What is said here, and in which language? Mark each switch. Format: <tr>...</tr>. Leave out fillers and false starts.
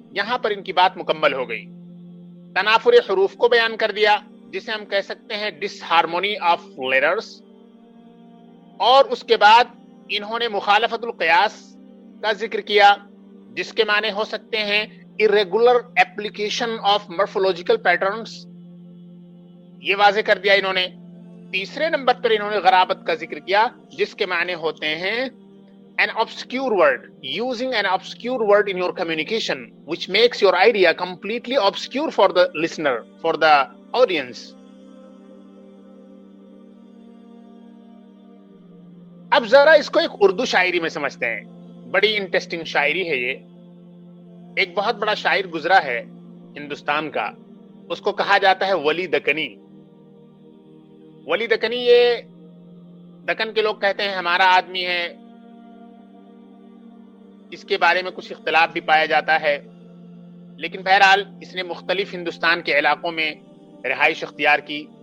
<hi>यहां पर इनकी बात मुकम्मल हो गई। तनाफुर हरूफ को बयान कर दिया, जिसे हम कह सकते हैं डिसहार्मोनी ऑफ लेटर्स। और उसके बाद इन्होंने मुखालफतुल क़ियास का जिक्र किया, जिसके माने हो सकते हैं irregular application of morphological patterns, ये वाजे कर दिया इन्होंने। तीसरे नंबर पर इन्होंने गराबत का जिक्र किया, जिसके माने होते हैं</hi> <en>an obscure word, using an obscure word in your communication which makes your idea completely obscure for the listener, for the audience.</en> <hi>अब जरा इसको एक उर्दू शायरी में समझते हैं, बड़ी इंटरेस्टिंग शायरी है ये। एक बहुत बड़ा शायर गुजरा है हिंदुस्तान का, उसको कहा जाता है वली दकनी। वली दकनी, ये दक्कन के लोग कहते हैं हमारा आदमी है, इसके बारे में कुछ इख्तिलाफ भी पाया जाता है, लेकिन बहरहाल इसने मुख्तलिफ हिंदुस्तान के इलाकों में रिहाइश अख्तियार की।</hi>